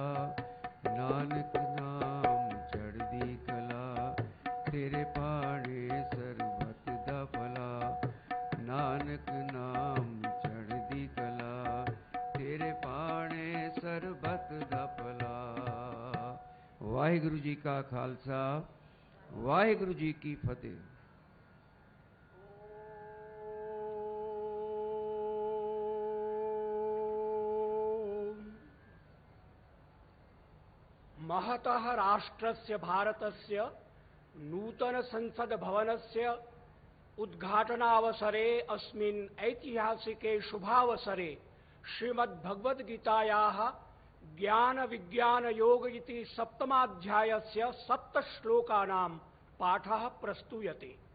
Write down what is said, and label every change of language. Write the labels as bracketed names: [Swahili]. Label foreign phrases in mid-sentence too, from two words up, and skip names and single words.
[Punjabi] ਨਾਨਕ ਨਾਮ ਚੜ੍ਹਦੀ ਕਲਾ, ਤੇਰੇ ਭਾਣੇ ਸਰਬੱਤ ਦਾ ਭਲਾ। ਨਾਨਕ ਨਾਮ ਚੜ੍ਹਦੀ ਕਲਾ, ਤੇਰੇ ਭਾਣੇ ਸਰਬੱਤ ਦਾ ਭਲਾ। ਵਾਹਿਗੁਰੂ ਜੀ ਕਾ ਖ਼ਾਲਸਾ, ਵਾਹਿਗੁਰੂ ਜੀ ਕੀ ਫ਼ਤਿਹ। [Sanskrit] महतः राष्ट्रस्य भारतस्य नूतन संसद भवनस्य उद्घाटनावसरे अस्मिन् ऐतिहासिके शुभावसरे श्रीमद्भगवद्गीतायाः ज्ञान विज्ञान योग इति सप्तमाध्यायस्य 7 श्लोकानां पाठः प्रस्तूयते।